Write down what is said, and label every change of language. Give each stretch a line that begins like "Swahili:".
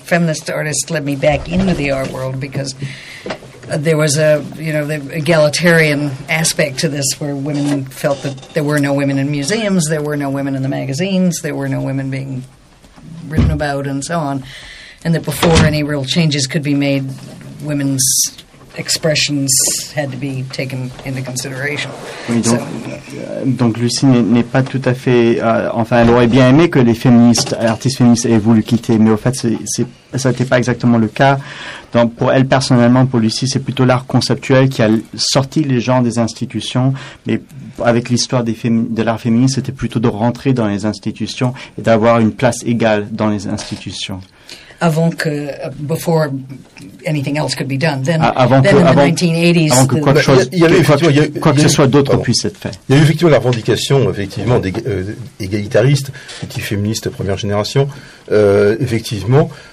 English: Feminist artists led me back into the art world because. There was a, you know, the egalitarian aspect to this where women felt that there were no women in museums, there were no women in the magazines, there were no women being written about and so on, and that before any real changes could be made, women's expressions had to be taken into consideration.
French: Oui, donc Lucie n'est pas tout à fait... enfin, elle aurait bien aimé que les féministes, artistes féministes aient voulu quitter, mais au fait, ça n'était pas exactement le cas. Donc, pour elle personnellement, pour Lucie, c'est plutôt l'art conceptuel qui a sorti les gens des institutions, mais avec l'histoire de l'art féministe, c'était plutôt de rentrer dans les institutions et d'avoir une place égale dans les institutions. Avant que,
English: before anything else could be done, then, avant then que, in the avant, 1980s,
French: avant que quoi que, chose, y a, quoi que ce soit d'autre puisse être fait. Il y a eu effectivement la revendication, effectivement, égalitariste, anti-féministe première génération, effectivement.